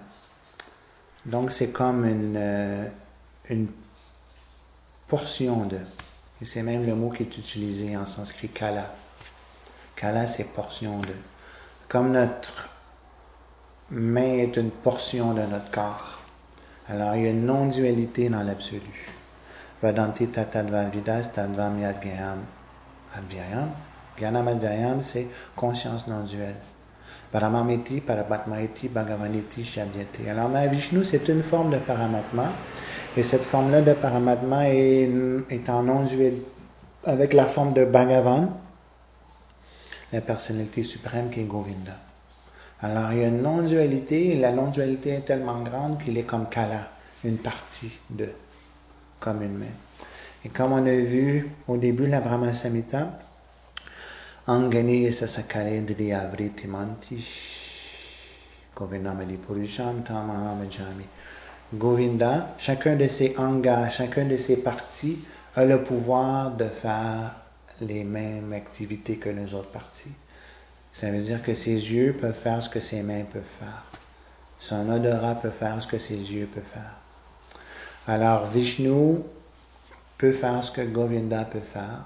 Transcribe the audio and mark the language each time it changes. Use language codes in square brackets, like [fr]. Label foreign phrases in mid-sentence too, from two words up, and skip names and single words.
[fr] Donc c'est comme une portion de. Et c'est même le mot qui est utilisé en sanskrit, kala. Kala, c'est portion de. Comme notre main est une portion de notre corps. Alors, il y a une non-dualité dans l'absolu. [sa] Vadanti tatadvalvidas tadvam yadgyam advyayam. Gyanam advyayam, [fr] c'est conscience non-duelle. [sa] Paramamiti, paramatmaiti, bhagavaniti, shabdyati. [fr] Alors, Mahavishnu, c'est une forme de paramatma. Et cette forme-là de paramatma est en non-dualité avec la forme de Bhagavan, la personnalité suprême qui est Govinda. Alors, il y a une non-dualité, et la non-dualité est tellement grande qu'il est comme Kala, une partie de, comme une main. Et comme on a vu au début, la Brahma Samhita, [sa] Angani sasakare driyavriti manti, Govindamadi purusham tamahamajami. [fr] Govinda, chacun de ses angas, chacun de ses parties a le pouvoir de faire les mêmes activités que les autres parties. Ça veut dire que ses yeux peuvent faire ce que ses mains peuvent faire. Son odorat peut faire ce que ses yeux peuvent faire. Alors Vishnu peut faire ce que Govinda peut faire.